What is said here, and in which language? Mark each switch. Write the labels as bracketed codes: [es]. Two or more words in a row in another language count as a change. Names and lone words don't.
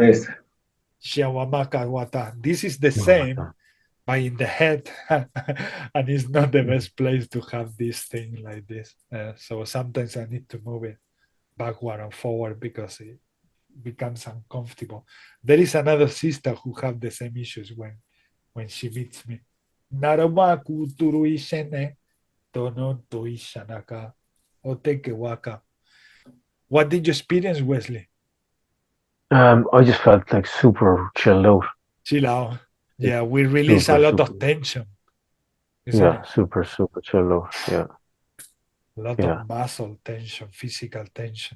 [en] This is the same, but in the head, and it's not the best place to have this thing like this. So sometimes I need to move it backward and forward because it becomes uncomfortable. There is another sister who have the same issues when she meets me. Naramaku turuishene tono tuishanaka otekewaka. What did you experience, Wesley? I just felt like super chilled out. Chill out. Yeah, we release a lot of tension. Yeah, super chilled out. Yeah. A lot of muscle tension, physical tension.